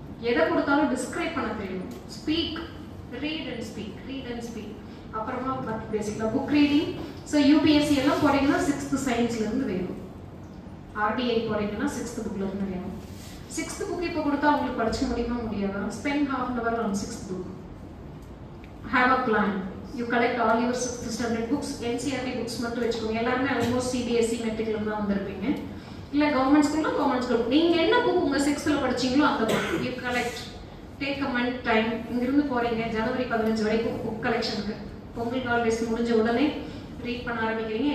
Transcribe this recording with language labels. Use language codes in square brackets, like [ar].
[ta] எதை கொடுத்தாலும் டிஸ்கிரைப் பண்ண தெரியும். Speak, read and speak. அப்புறமா பற்றி பேசிக்கலாம். Book reading. ஸோ UPSC எல்லாம் போறீங்கன்னா 6th சயின்ஸ்லேருந்து வேணும். RBI போறீங்கன்னா 6th புக்லேருந்து வேணும். 6th புக் இப்போ கொடுத்தா உங்களுக்கு படிச்சுக்க முடியுமா முடியாதா? [en] Spend ½ on 6th book. Have a plan. You collect all your 6th standard books. [ta] NCERT books மட்டும் வச்சுக்கோங்க. எல்லாருமே ஆல்மோஸ்ட் CBSE மெட்ரிக்ல தான் வந்திருப்பீங்க. இல்லை கவர்மெண்ட் ஸ்கூல். நீங்கள் என்ன புக் உங்கள் 6th படிச்சீங்களோ அந்த book you collect. Take a month time. இங்கிருந்து போறீங்க ஜனவரி 15 வரைக்கும் புக் கலெக்ஷனுக்கு. பொங்கல் ஹாலிடேஸ் முடிஞ்ச உடனே ரீட் பண்ண ஆரம்பிக்கிறீங்க.